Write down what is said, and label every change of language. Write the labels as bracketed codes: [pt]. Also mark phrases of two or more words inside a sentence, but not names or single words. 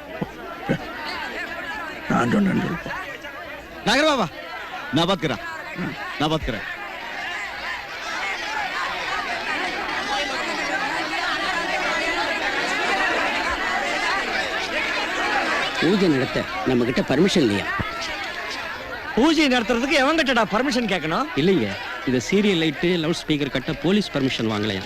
[ta] நான் சொன்னேன்னு சொல்லுவோம். [hi] नागर बाबा मैं बात करा, मैं बात करा. [ta] பூஜை நடத்த நம்ம கிட்ட பர்மிஷன் இல்லையா? பூஜை நடத்துறதுக்கு எவன் கிட்டடா பர்மிஷன் கேட்கணும்? இல்லைங்க, இந்த [en] serial light loud speaker [ta] கட்ட [en] police permission [ta] வாங்கலையா?